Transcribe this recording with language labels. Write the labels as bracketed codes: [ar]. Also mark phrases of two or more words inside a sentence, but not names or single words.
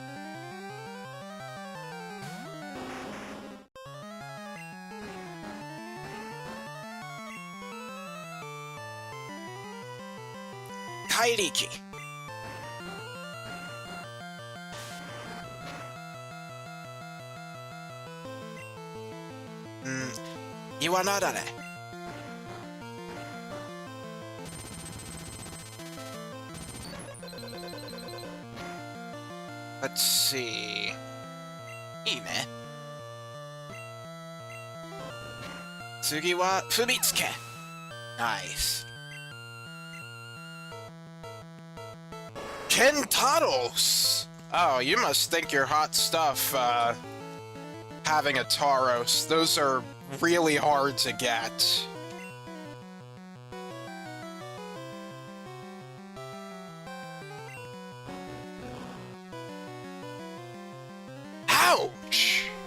[ja] Kairiki. Iwanadare. [en] Let's see. [ja] いいね。次は ふみつけ. [en] Nice. Kentaros! Oh, you must think you're hot stuff, having a Tauros. Those are really hard to get. Ouch!